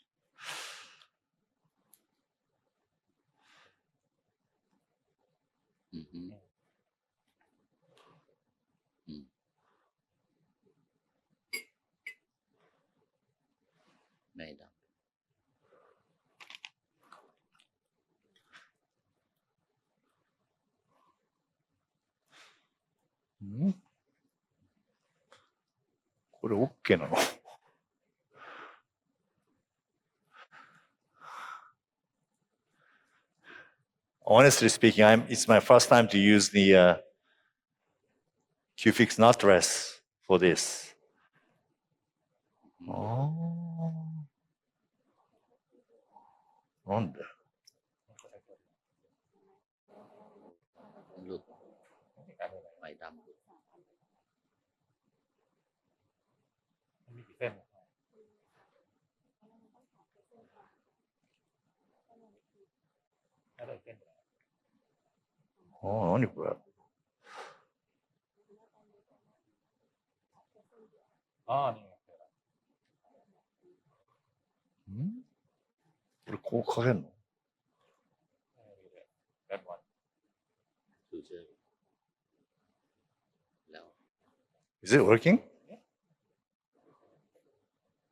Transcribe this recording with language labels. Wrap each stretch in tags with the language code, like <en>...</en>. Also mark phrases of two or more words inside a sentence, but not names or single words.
<en>Mm-hmm. Made up.</en> <ja>これ OK なの</ja> <en>Honestly speaking, it's my first time to use the Q-fix knotless for this.</en> <ja>Oh. なんで</ja> <th>หลุดไหมดำ มันมีกี่เส้น น่าจะเส้น</th> <ja>ああ、何これ</ja> <th>อ๋อนี่ไง</th> <ja>これこうかけるの</ja> <en>That one.</en> <th>คือเชื่อแล้ว</th> <en>Is it working?</en>